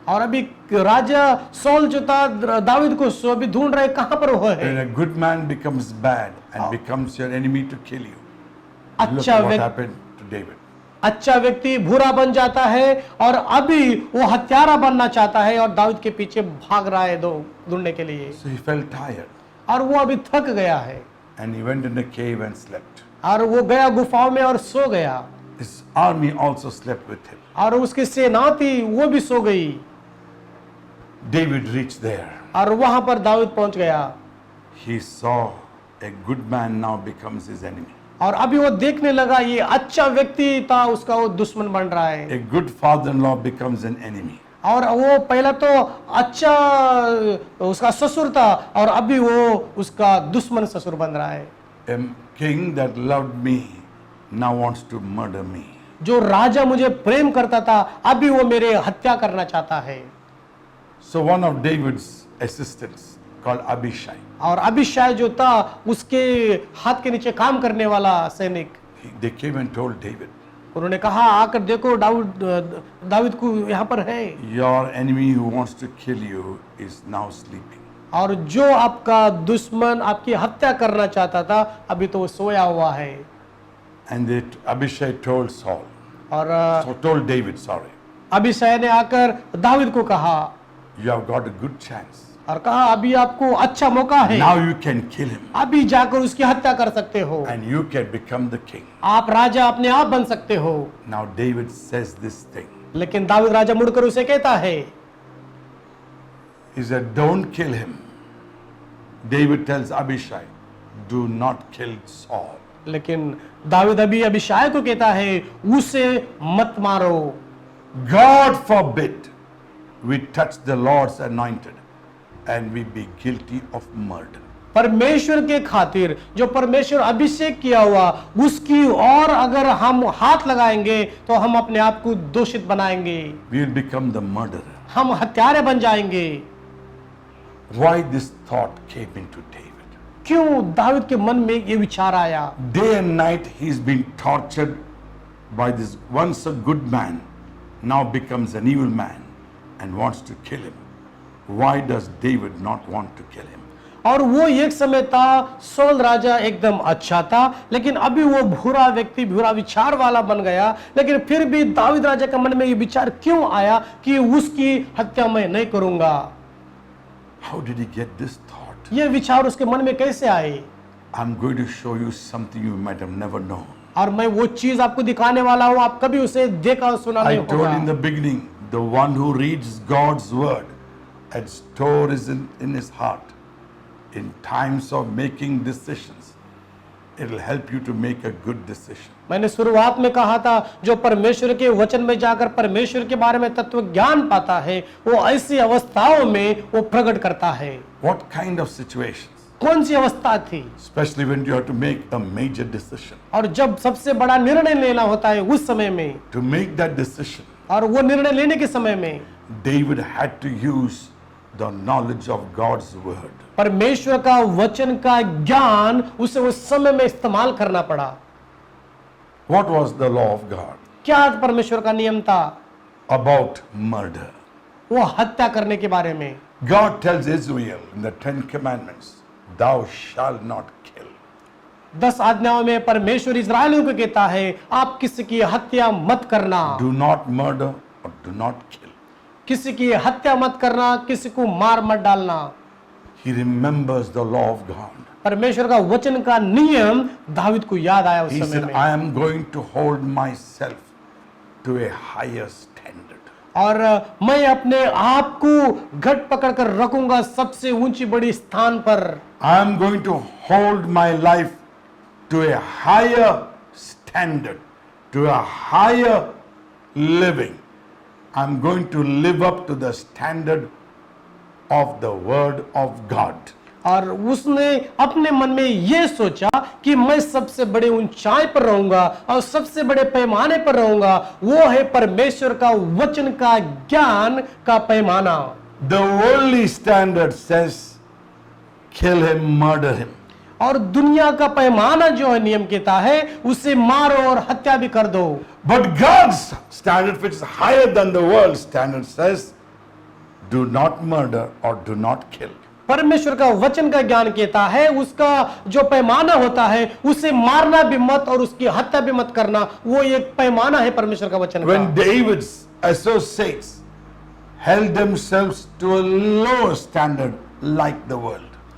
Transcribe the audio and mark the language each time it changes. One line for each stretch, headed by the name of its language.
Hindi: और अभी राजा सौल जो था दाऊद को अभी ढूंढ रहे कहां पर वो है
English: When a good man becomes bad and becomes your enemy to kill you, look
Hindi: अच्छा
English: what
Hindi: व्यक्ति
English: happened to David.
Hindi: अच्छा व्यक्ति बुरा बन जाता है और अभी वो हत्यारा बनना चाहता है और दाऊद के पीछे भाग रहा है ढूंढने के लिए
English: So he felt tired
Hindi: और वो अभी थक गया है
English: and he went in a cave and slept.
Hindi: और वो गया गुफाओं में और सो गया
English: His army also slept with him.
Hindi: और उसकी सेना थी वो भी सो गई
English: David reached there.
Hindi: और वहां पर दाऊद पहुंच गया
English: He saw a good man now becomes his enemy.
Hindi: और अभी वो देखने लगा ये अच्छा व्यक्ति था उसका वो दुश्मन बन रहा है
English: A good father-in-law becomes an enemy.
Hindi: और वो पहला तो अच्छा उसका ससुर था और अभी वो उसका दुश्मन ससुर बन रहा है
English: A king that loved me now wants to murder me.
Hindi: जो राजा मुझे प्रेम करता था अभी वो मेरे हत्या करना चाहता है
English: So one of David's assistants called Abishai,
Hindi: और अभिषाय जो था उसके हाथ के नीचे काम करने वाला सैनिक
English: they came and told David,
Hindi: उन्होंने कहा आकर देखो दाऊद को यहाँ पर है
English: your enemy who wants to kill you is now sleeping.
Hindi: और जो आपका दुश्मन आपकी हत्या करना चाहता था अभी तो वो सोया हुआ है
English: And Abishai told Saul,
Hindi: और
English: so told David, sorry,
Hindi: अभिषाय ने आकर दाऊद को कहा
English: you have got a good chance.
Hindi: और कहा अभी आपको अच्छा मौका है
English: Now you can kill him
Hindi: अभी जाकर उसकी हत्या कर सकते हो
English: and you can become the king.
Hindi: आप राजा अपने आप बन सकते हो
English: Now David says this thing.
Hindi: लेकिन दाऊद राजा मुड़कर उसे कहता है
English: He said, don't kill him. David tells Abishai, do not kill Saul.
Hindi: लेकिन दाऊद अभी अभिषाय को कहता है उसे मत मारो
English: God forbid we touch the Lord's anointed and we be guilty of murder.
Hindi: परमेश्वर के खातिर जो परमेश्वर अभिषेक किया हुआ उसकी और अगर हम हाथ लगाएंगे तो हम अपने आप को दोषित बनाएंगे,
English: We will become the murderer.
Hindi: हम हत्यारे बन जाएंगे।
English: Why this thought came into David?
Hindi: क्यों दाऊद के मन में ये विचार आया?
English: Day and night he's been tortured by this once a good man, now becomes an evil man and wants to kill him. Why does David not want to kill him?
Hindi: और वो एक समय था सौल राजा एकदम अच्छा था, लेकिन अभी वो बुरा व्यक्ति, बुरा विचार वाला बन गया। लेकिन फिर भी दाऊद राजा के मन में ये विचार क्यों आया कि उसकी हत्या मैं नहीं करूंगा?
English: How did he get this thought?
Hindi: ये विचार उसके मन में कैसे आए?
English: I'm going to show you something you might have never known.
Hindi: और मैं वो चीज आपको दिखाने वाला हूं, आप कभी उसे देखा और सुना
English: I
Hindi: नहीं
English: told in
Hindi: होगा।
English: the beginning, the one who reads God's word and stores in his heart, in times of making decisions, it will help you to make a good decision.
Hindi: मैंने शुरुआत में कहा था जो परमेश्वर के वचन में जाकर परमेश्वर के बारे में तत्व ज्ञान पाता है वो ऐसी अवस्थाओं में वो प्रकट करता है।
English: What kind of situations?
Hindi: कौन सी अवस्था थी?
English: Especially when you have to make a major decision.
Hindi: और जब सबसे बड़ा निर्णय लेना होता है उस समय में,
English: To make that decision,
Hindi: और वो निर्णय लेने के समय में
English: David had to use the knowledge of God's word.
Hindi: परमेश्वर का वचन का ज्ञान उसे उस समय में इस्तेमाल करना पड़ा।
English: What was the law of God?
Hindi: क्या परमेश्वर का नियम था?
English: About murder.
Hindi: वो हत्या करने के बारे में।
English: God tells Israel in the 10 commandments, thou shalt not kill.
Hindi: 10 आज्ञाओं में परमेश्वर इस्राएलियों को कहता है आप किसी की हत्या मत करना,
English: Do not murder or do not kill.
Hindi: किसी की हत्या मत करना, किसी को मार मत डालना।
English: He remembers the law of God.
Hindi: परमेश्वर का वचन का नियम दाऊद को याद आया उस
English: He
Hindi: समय
English: said,
Hindi: में।
English: I am going to hold myself to a higher standard.
Hindi: और मैं अपने आप को घट पकड़ कर रखूंगा सबसे ऊंची बड़ी स्थान पर।
English: I am going to hold my life to a higher standard, to a higher living. I am going to live up to the standard of the word of God.
Hindi: और उसने अपने मन में ये सोचा कि मैं सबसे बड़े ऊंचाई पर रहूंगा और सबसे बड़े पैमाने पर रहूंगा, वो है परमेश्वर का वचन का ज्ञान का पैमाना।
English: The worldly standard says, kill him, murder him.
Hindi: और दुनिया का पैमाना जो है नियम कहता है उसे मारो और हत्या भी कर दो।
English: But God's standard, which is higher than the world's standard, says, do not murder or do not kill.
Hindi: परमेश्वर का वचन का ज्ञान कहता है उसका जो पैमाना होता है उसे मारना भी मत और उसकी हत्या भी मत करना, वो एक पैमाना है परमेश्वर का वचन
English: When
Hindi: का।
English: David's associates held themselves to a lower standard like the world.